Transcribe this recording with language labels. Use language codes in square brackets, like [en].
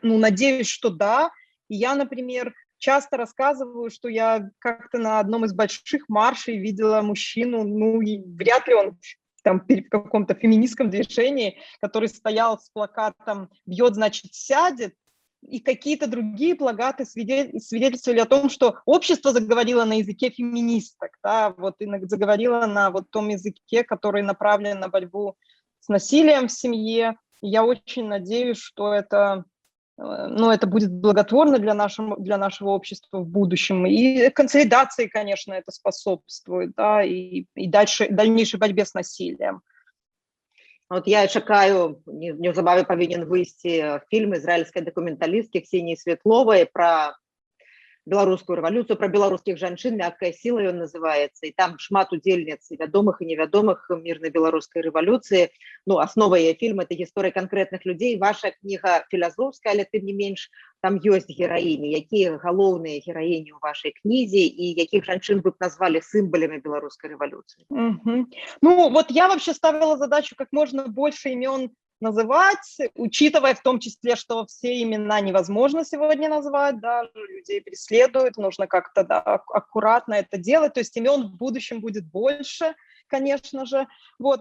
[ru] Ну, надеюсь, что да. И я, например, часто рассказываю, что я как-то на одном из больших маршей видела мужчину, ну, и вряд ли он там в каком-то феминистском движении, который стоял с плакатом «Бьет, значит, сядет», и какие-то другие плакаты свидетельствовали о том, что общество заговорило на языке феминисток, да, вот, и заговорило на вот том языке, который направлен на борьбу с насилием в семье. И я очень надеюсь, что это, ну, это будет благотворно для нашего общества в будущем. И консолидации, конечно, это способствует, да, и дальнейшей борьбе с насилием. [be] Вот я чакаю, неўзабаве павінен выйсці фільм ізраільскай дакументалісткі Ксеніі Светловай пра беларускую рэвалюцыю, пра беларускіх жанчын, «Мяккая сіла» ён называецца, і там шмат удзельніц вядомых і невядомых мірнай беларускай рэвалюцыі. Ну, аснова яе фільма — это гісторыя канкрэтных людзей. Ваша кніга філасофская, але тым не менш там ёсць гераіні. Якія галоўныя гераіні ў вашай кнізе і якіх жанчын вы б назвалі сімвалямі беларускай рэвалюцыі? [ru] Ну, вот я вообще ставила задачу как можно больше имен называть, учитывая в том числе, что все имена невозможно сегодня назвать, да, людей преследуют, нужно как-то, да, аккуратно это делать, то есть имен в будущем будет больше, конечно же. Вот.